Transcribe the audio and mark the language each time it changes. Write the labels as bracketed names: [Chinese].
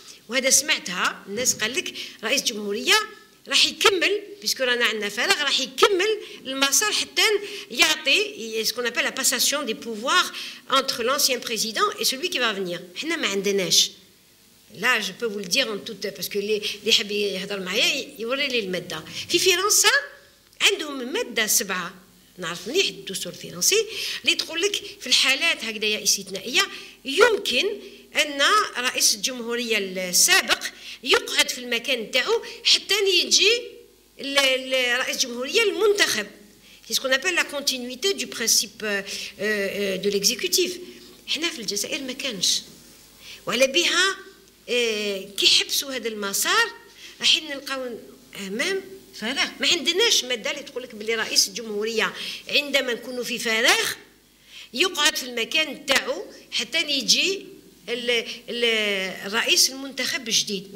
[Arabic] وهذا سمعتها الناس قال لك رئيس الجمهورية راح يكمل بيسكو رانا عندنا فراغ راح يكمل المسار حتى يعطي [French] ce qu'on appelle la passation des pouvoirs entre l'ancien président et celui qui va venir. [Arabic] حنا ما عندناش. [French] Là je peux vous le dire en toute parce que [Arabic] اللي يحب يهضر معايا يوري لي المادة. في فرنسا عندهم مادة 7 نعرف مليح الدستور الفرنسي اللي تقول لك في الحالات هكذايا استثنائية يمكن أن رئيس الجمهورية السابق يقعد في المكان تاعو حتى يجي رئيس الجمهورية المنتخب. [French] C'est ce qu'on appelle la continuité du principe de l'exécutif. [Arabic] حنا في الجزائر ما كانش. وعلى بها كي حبسوا هذا المسار راح نلقاو أمام فراغ. ما عندناش مادة اللي تقول لك باللي رئيس الجمهورية عندما نكونوا في فراغ يقعد في المكان تاعو حتى يجي الرئيس المنتخب الجديد.